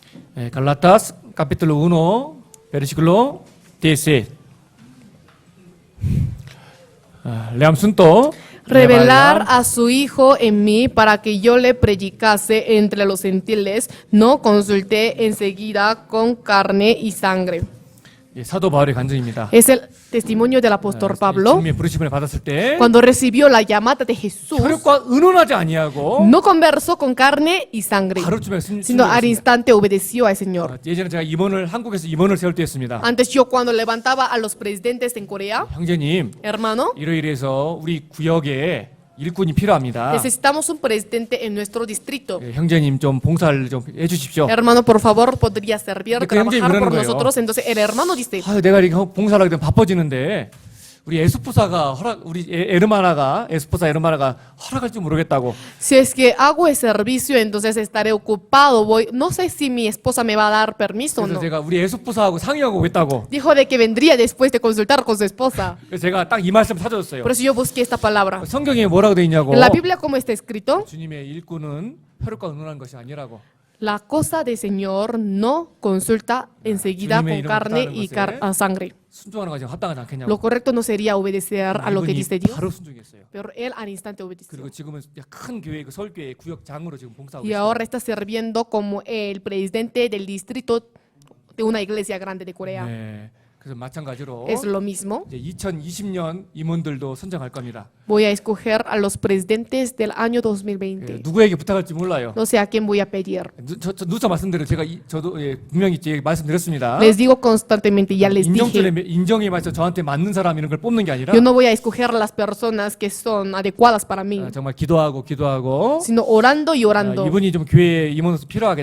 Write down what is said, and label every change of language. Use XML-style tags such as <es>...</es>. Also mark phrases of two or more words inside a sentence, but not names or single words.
<es>Galatas capítulo 1 versículo 17. Leamos juntos. Revelar a su Hijo en mí para que yo le predicase entre los gentiles, no consulté enseguida con carne y sangre.</es> <ko>예, 사도 바울의 간증입니다.</ko> <es>Es el testimonio del apóstol Pablo</es> <ko>주님의 부르심을 받았을 때</ko> <es>cuando recibió la llamada de Jesús.</es> <ko>혈육과 의논하지 아니하고</ko> <es>No conversó con carne y sangre,</es> <ko>바로 주님의</ko> <es>sino al</es> <ko>순종했습니다.</ko> <es>instante obedeció al Señor.</es> <ko>예전에 제가 한국에서 임원을 세울 때 했습니다.</ko> <es>Antes yo cuando levantaba a los presidentes en Corea,</es> <ko>형제님,</ko> <es>hermano,</es> <ko>이러이러해서 우리 구역에 일꾼이 필요합니다.</ko> <es>necesitamos un presidente en nuestro distrito.</es> <ko>예, 형제님 좀 봉사를 좀 해주십시오.</ko> <es>Hermano, por favor, podría servir,</es> <ko>근데 그 형제님이</ko> <es>trabajar</es> <ko>그러는</ko> <es>por</es> <ko>거예요.</ko> <es>nosotros. Entonces el hermano dice,</es> <ko>아, 내가 이렇게 봉사를 하게 되면 바빠지는데 우리 에스포사가 우리 에르마나가 허락할지 모르겠다고.</ko> <es>si es que hago el servicio, entonces estaré ocupado. No sé si mi esposa me va a dar permiso o</es> <ko>그래서</ko> <es>no.</es> <ko>제가 우리 에스포사하고 상의하고 오겠다고.</ko> <es>Dijo de que vendría después de consultar con su esposa.</es> <ko>그래서 제가 딱 이 말씀 찾아줬어요.</ko> <es>Por eso yo busqué esta palabra.</es> <ko>성경에 뭐라고 돼 있냐고.</ko> <es>En la Biblia, ¿cómo está escrito?</es> <ko>주님의 일꾼은 혈육과 의논하는 것이 아니라고.</ko> <es>La cosa del Señor no consulta enseguida</es> <ko>주님의</ko> <es>con</es> <ko>이름을</ko> <es>carne</es> <ko>따르는</ko> <es>y</es> <ko>것에</ko> <es>sangre.</es> <ko>순종하는 것이 합당하지 않겠냐고.</ko> <es>Lo correcto no sería obedecer a lo que</es> <ko>이분이</ko> <es>dice Dios,</es> <ko>바로 순종했어요.</ko> <es>pero él al instante obedeció.</es> <ko>그리고 지금은 큰 교회 서울교회 구역장으로 지금 봉사하고</ko> <es>Y</es> <ko>있어요.</ko> <es>ahora está sirviendo como el presidente del distrito de una iglesia grande de Corea.</es> <ko>네. 그래서 마찬가지로</ko> <es>Es lo mismo.</es> <ko>이제 2020년 임원들도 선정할 겁니다.</ko> <es>Voy a escoger a los presidentes del año</es> <ko>예,</ko> <es>2020.</es> <ko>누구에게 부탁할지 몰라요.</ko> <es>No sé a quién voy a pedir.</es> <ko>누차 말씀드려 제가 저도 분명히 말씀드렸습니다.</ko> <es>Les digo constantemente, ya les dije,</es> <ko>인정에 맞춰 저한테 맞는 사람 이런 걸 뽑는 게 아니라</ko> <es>yo no voy a escoger a las personas que son adecuadas para mí,</es> <ko>정말 기도하고</ko> <es>sino orando y orando.</es> <ko>이분이 좀 교회 임원으로서 필요하겠다.</ko>